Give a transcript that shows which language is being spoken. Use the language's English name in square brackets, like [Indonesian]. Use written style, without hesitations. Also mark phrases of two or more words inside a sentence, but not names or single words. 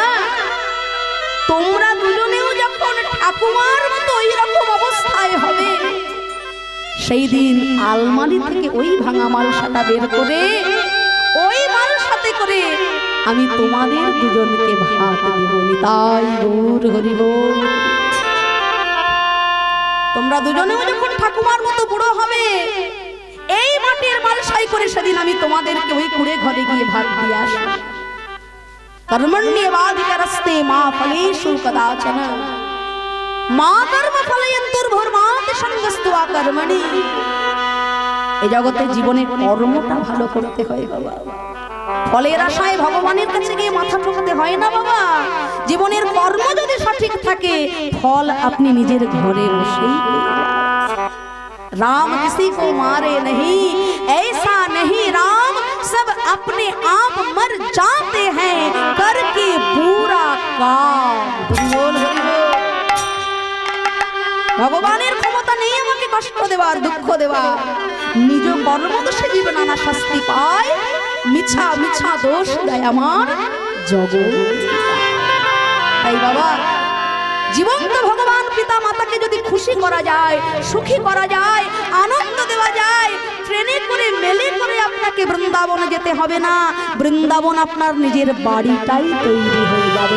[Bangla] তোমরা দুজনেও যখন ঠাকুমার মতো ওই রকম অবস্থায় হবে, সেই দিন আলমারি থেকে ওই ভাঙা মালসাটা বের করে ওই মালসাতে করে আমি তোমাদের দুজনকে ভাত দেব। নিতাই গৌর হরি বল। তোমরা দুজনেও যখন ঠাকুমার মতো বুড়ো হবে, এই মাটির মালসাই করে সেদিন আমি তোমাদেরকে ওই কুড়ে ঘরে গিয়ে ভাত দিয়ে আসবো। [Sanskrit] कर्मण्येवाधिकारस्ते मा फलेषु कदाचन मा कर्म फलयन्तुर्भुर्माति संगस्तु कर्मणि। [Bangla] এই জগতে জীবনে কর্মটা ভালো করতে হয় বাবা, ফলের আশায় ভগবানের কাছে গিয়ে মাথা ঠোকাতে হয় না বাবা। জীবনের কর্ম যদি সঠিক থাকে, ফল আপনি নিজের ঘরে বসেই পেয়ে যাবেন। [Hindi] राम किसी को मारे नहीं, ऐसा नहीं राम सब अपने आप मर जाते हैं करके पूरा काम। [Bangla] ভগবানের ক্ষমতা নেই আমাকে কষ্ট দেওয়ার, দুঃখ দেওয়ার। নিজ কর্মদোষে জীবে নানা শাস্তি পায়, মিছা মিছা দোষ দেয় আমার জগৎ। তাই বাবা, জীবন্ত ভগবান পিতা মাতাকে যদি খুশি করা যায়, সুখী করা যায়, আনন্দ দেওয়া যায়, ট্রেনে করে মেলে করে আপনাকে বৃন্দাবনে যেতে হবে না, বৃন্দাবন আপনার নিজের বাড়িটাই তৈরি হয়ে যাবে।